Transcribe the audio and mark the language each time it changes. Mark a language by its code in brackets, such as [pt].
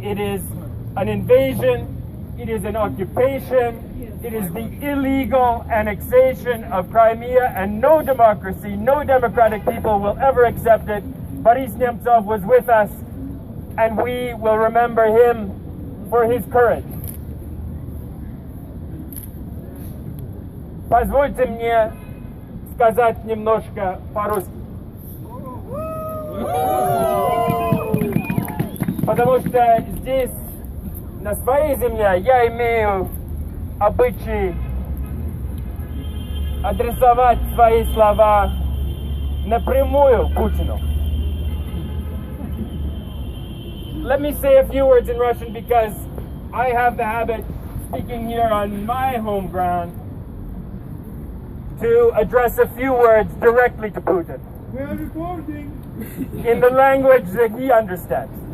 [en] It is an invasion, it is an occupation, it is the illegal annexation of Crimea, and no democracy, no democratic people will ever accept it. Boris Nemtsov was with us, and we will remember him for his courage. [ru] Позвольте мне сказать немножко по-русски. Потому что здесь, на своей земле, я имею обычай адресовать свои слова напрямую Путину. [en] Let me say a few words in Russian because I have the habit, speaking here on my home ground, to address a few words directly to Putin. We are recording. In the language that he understands.